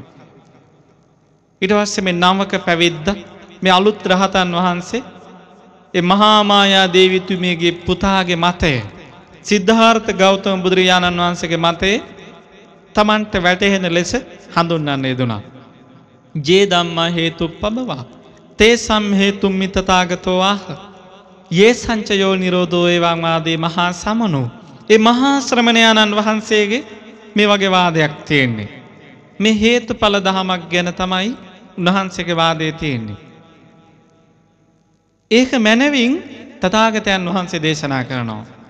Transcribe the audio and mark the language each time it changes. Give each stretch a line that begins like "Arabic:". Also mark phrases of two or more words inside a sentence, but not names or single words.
Sinhala: ඊට පස්සේ මේ නවක පැවිද්ද මේ අලුත් රහතන් වහන්සේ ඒ මහා මායා දේවිතුමියගේ පුතාගේ මතය සිද්ධාර්ථ ගෞතම බුදුරජාණන් වහන්සේගේ මතේ තමන්ට වැටහෙන ලෙස හඳුන්වන්න යෙදුණා.
Pali: ජේ ධම්මා හේතුප්පබවා තේසම් හේතුම් මිතතාගතෝ ආහ යේ සංචයෝ නිරෝධෝ එවං ආදී මහා සමනෝ.
Sinhala: ඒ මහා ශ්‍රමණයාණන් වහන්සේගේ මේ වගේ වාදයක් තියෙන්නේ. මේ හේතුඵල දහමක් ගැන තමයි උන්වහන්සේගේ වාදය තියෙන්නේ. ඒක මැනවින් තථාගතයන් වහන්සේ දේශනා කරනවා.